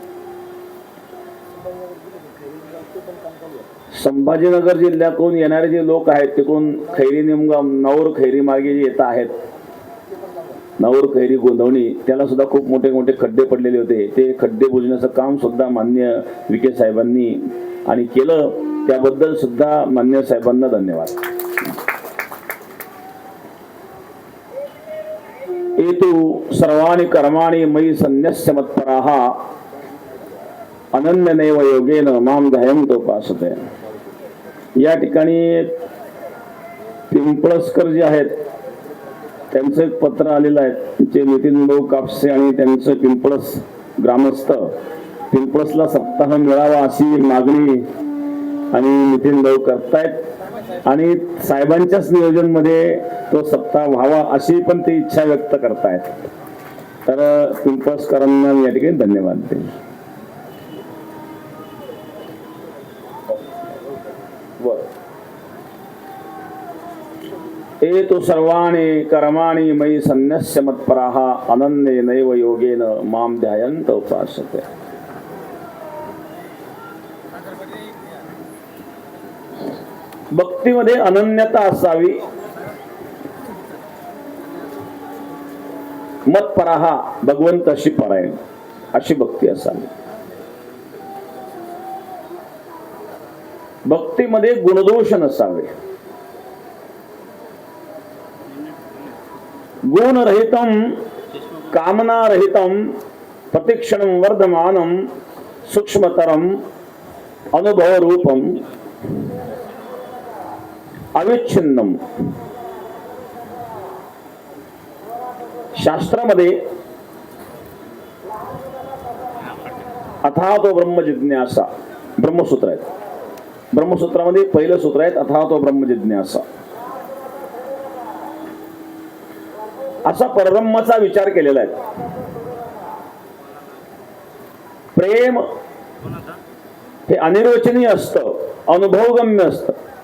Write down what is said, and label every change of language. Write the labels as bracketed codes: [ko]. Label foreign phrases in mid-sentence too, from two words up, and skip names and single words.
[mr] संभाजीनगर जिल्ह्यातून येणारे जे लोक आहेत, तिकडून खैरी, निमगाम, नौर खैरी मार्गे जे येत आहेत, नौर खैरी, गोंधवणी, त्याला सुद्धा खूप मोठे मोठे खड्डे पडलेले होते. ते खड्डे बुजण्याचं काम सुद्धा माननीय विखे साहेबांनी आणि केलं, त्याबद्दल सुद्धा माननीय साहेबांना धन्यवाद. [sa] एतु सर्वाणि कर्माणि मयि संन्यस्य मत्पराः अनन्यनैव योगेन मां ध्यायन्तोपासते. [mr] या ठिकाणी पिंपळसकर जे आहेत त्यांचं एक पत्र आलेलं आहे. जे नितीन भाऊ कापसे आणि त्यांचं पिंपळस ग्रामस्थ, पिंपळसला सप्ताह मिळावा अशी मागणी आणि नितीन भाऊ करतायत आणि साहेबांच्याच नियोजन मध्ये तो सप्ताह व्हावा अशी पण ते इच्छा व्यक्त करतायत. तर पिंपळसकरांना या ठिकाणी धन्यवाद देईल. [sa] ए तु सर्वाणि कर्माणि मयि सन्न्यस्य मत्पराः अनन्येनैव योगेन मां ध्यायन्त उपासते. [mr] भक्तीमध्ये अनन्यता असावी. मत्पराः भगवंताशी परायण अशी भक्ती असावी. भक्तीमध्ये गुणदोष नसावे. [sa] गुणरहितं कामनारहितं प्रतिक्षणं वर्धमानं सूक्ष्मतरं अनुभवरूपं अविच्छिन्नम. [mr] शास्त्रामध्ये [sa] अथातो ब्रह्म जिज्ञासा [mr] ब्रह्मसूत्र आहेत. ब्रह्मसूत्रामध्ये पहिलं सूत्र आहे [sa] अथातो ब्रह्म जिज्ञासा. [mr] असा परब्रह्माचा विचार केलेला आहे. प्रेम हे अनिर्वचनीय असतं, अनुभवगम्य असतं.